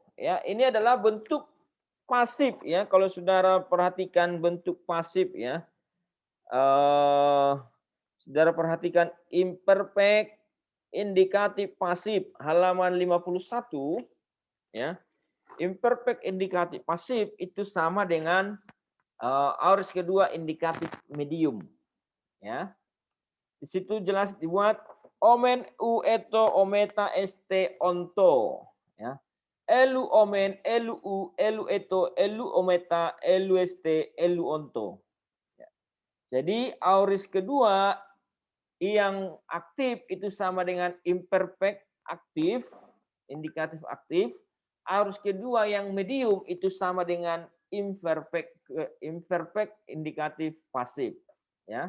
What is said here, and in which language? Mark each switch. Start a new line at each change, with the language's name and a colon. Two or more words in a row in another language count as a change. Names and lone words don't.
Indonesian: Ya, ini adalah bentuk pasif ya. Kalau saudara perhatikan bentuk pasif ya, saudara perhatikan imperfect indikatif pasif halaman 51 ya. Imperfect indikatif pasif itu sama dengan aorist kedua indikatif medium ya. Di situ jelas dibuat
Greek: ομεν ου ετο ομεθα εσθε οντο
Indonesian: ya.
Greek: ελυ ομεν, ελυ ου, ελυ ετο, ελυ ομεθα, ελυ εσθε, ελυ οντο.
Indonesian: Ya. Jadi aorist kedua yang aktif itu sama dengan imperfect aktif, indikatif aktif. Aorist kedua yang medium itu sama dengan imperfect indikatif pasif ya.